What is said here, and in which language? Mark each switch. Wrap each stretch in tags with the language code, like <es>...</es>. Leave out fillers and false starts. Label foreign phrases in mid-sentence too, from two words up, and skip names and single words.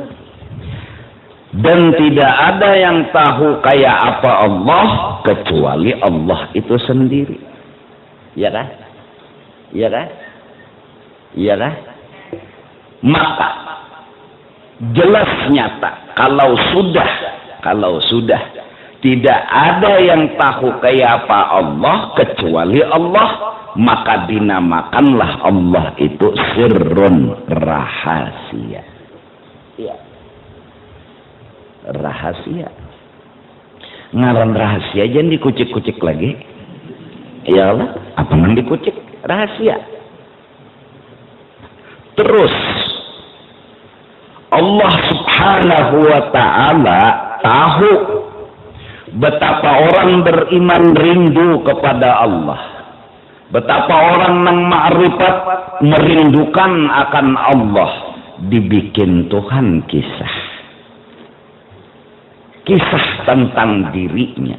<id>Dan tidak ada yang tahu kayak apa Allah kecuali Allah itu sendiri. Ya kan? Ya kan? Ya kan? Maka jelas nyata kalau sudah tidak ada yang tahu kayak apa Allah kecuali Allah, maka dinamakanlah Allah itu sirrun, rahasia. Ya. Rahasia.</id> <bjn>Ngaran rahasia jangan dikucik-kucik lagi. Ya Allah, apa yang dikucik?</bjn> <id>Rahasia. Terus Allah</id> <ar>سبحانه وتعالى</ar> <id>tahu betapa orang beriman rindu kepada Allah, betapa orang yang ma'rifat merindukan akan Allah. Dibikin Tuhan kisah tentang dirinya.</id>